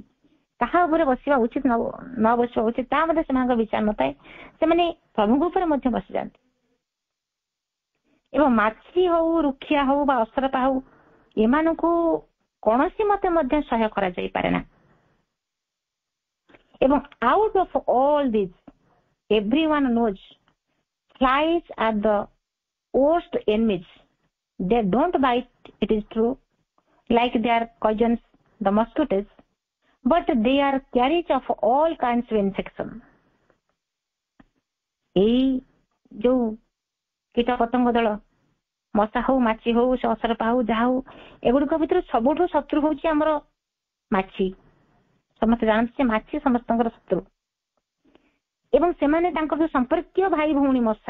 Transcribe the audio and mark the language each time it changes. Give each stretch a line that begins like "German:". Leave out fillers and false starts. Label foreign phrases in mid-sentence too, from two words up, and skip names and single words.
Odia: କାହା ଉପରେ ବସିବା ଉଚିତ ନ ବସିବା ଉଚିତ ତା ମଧ୍ୟ ସେମାନଙ୍କ ବିଚାର ନଥାଏ। ସେମାନେ ପ୍ରଭୁଙ୍କ ଉପରେ ମଧ୍ୟ ବସିଯାଆନ୍ତି। ଏବଂ ମାଛି ହଉ, ରୁଖିଆ ହଉ ବା ଅସରପା ହଉ, ଏମାନଙ୍କୁ କୌଣସି ମତେ ମଧ୍ୟ ସହ୍ୟ କରାଯାଇପାରେ ନା।
English: ଏବଂ out of all this everyone knows flies are the worst enemies. They don't bite, it is true, like their cousins the mosquitoes, but they are carriers of all kinds of infection.
Odia: ଏଇ ଯୋଉ କୀଟ ପତଙ୍ଗ ଦଳ, ମଶା ହଉ, ମାଛି ହଉ, ଅସରପା ହଉ, ଯାହା ହଉ, ଏଗୁଡିକ ଭିତରୁ ସବୁଠୁ ଶତ୍ରୁ ହଉଛି ଆମର ମାଛି। ସମସ୍ତେ ଜାଣନ୍ତି ଯେ ମାଛି ସମସ୍ତଙ୍କର ଶତ୍ରୁ ଏବଂ ସେମାନେ ତାଙ୍କର ସମ୍ପର୍କୀୟ ଭାଇ ଭଉଣୀ ମଶା।